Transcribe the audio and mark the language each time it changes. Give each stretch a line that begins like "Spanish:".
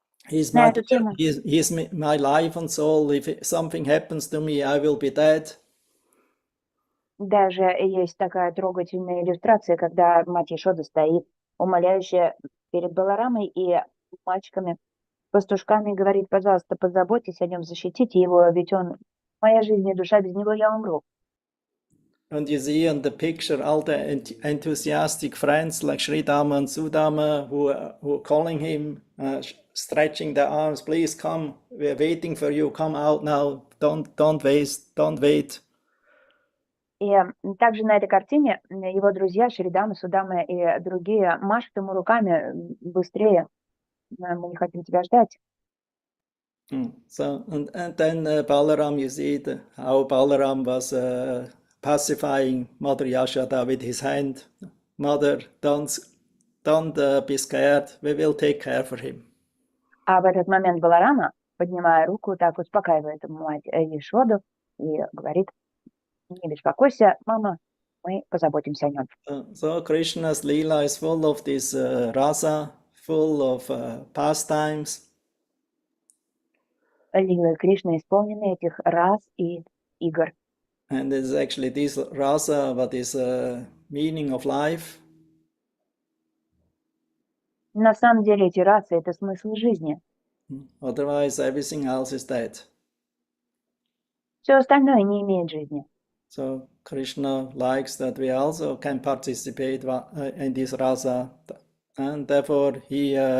English: He's my life and soul. If something happens to me, I will be dead.
Russian: Даже есть такая трогательная иллюстрация, когда мать Yashoda стоит, умоляющая перед Баларамой и мальчиками, пастушками, говорит, пожалуйста, позаботьтесь о нем, защитите его, ведь он моя жизнь и душа, без него я умру.
English: And you see in the picture all the enthusiastic friends like Sridhama and Sudama who are calling him stretching their arms, please come, we're waiting for you, come out now, don't wait.
Russian: И также на этой картине его друзья Шридама, Судама и другие машут ему руками: быстрее, мы не хотим тебя ждать.
English: So and then Balaram, you see how Balaram was pacifying Mother Yashoda with his hand. Mother, don't be scared. We will take care for him.
Russian: А в этот момент Баларама, поднимая руку, так успокаивает мать Яшоду и говорит: не беспокойся, мама, мы позаботимся о нем.
English: So Krishna's Leela is full of this rasa, full of pastimes.
Russian: Лилы Кришны исполнены этих рас и игр.
English: And it's actually this rasa what is meaning of life.
Russian: На самом деле эти расы — это смысл жизни.
English: Otherwise everything else is dead.
Russian: Все остальное не имеет жизни.
English: So Krishna likes that we also can participate in this rasa, and therefore he